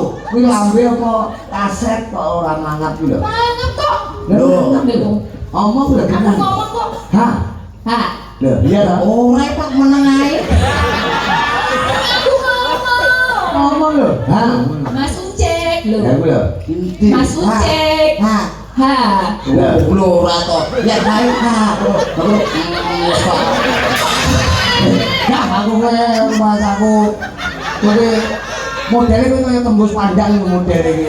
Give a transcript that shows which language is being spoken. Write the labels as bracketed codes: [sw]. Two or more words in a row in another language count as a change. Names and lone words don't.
[jv] kuwi lambe apa kaset kok ora mangap iki lho. Mangap kok. Lho, Lho, omong lho aku tenan. ngomong kok. Ha, Ha, lho iya ta. Ora pak meneng ae. aku ngomong. Omong lho. Ha. Mas Ucek lho. Ya kuwi lho. Inti. Mas Ucek. Ha. Ha. Lho ora to. Ya baik ha. Ya aku mas aku kuwi modele kuwi kaya tembus pandang modele iki.